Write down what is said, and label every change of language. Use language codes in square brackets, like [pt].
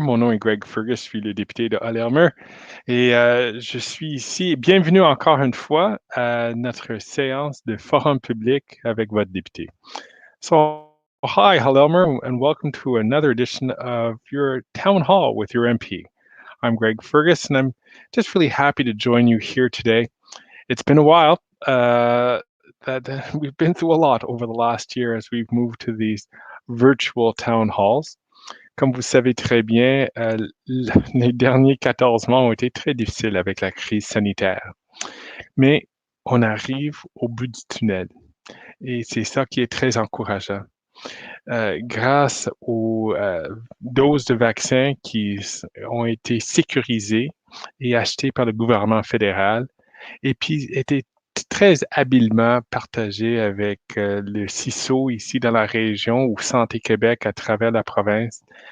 [fr] Mon nom est Greg Fergus, je suis le député de Hall-Elmer et je suis ici. Bienvenue encore une fois à notre séance de forum public avec votre député. [en] So, hi, Hall-Elmer, and welcome to another edition of your town hall with your MP. I'm Greg Fergus, and I'm just really happy to join you here today. It's been a while. That we've been through a lot over the last year as we've moved to these virtual town halls. [fr] Comme vous savez très bien, les derniers 14 mois ont été très difficiles avec la crise sanitaire. Mais on arrive au bout du tunnel et c'est ça qui est très encourageant. Grâce aux doses de vaccins qui ont été sécurisées et achetées par le gouvernement fédéral et puis étaient très habilement partagées avec le CISO ici dans la région ou Santé Québec à travers la province.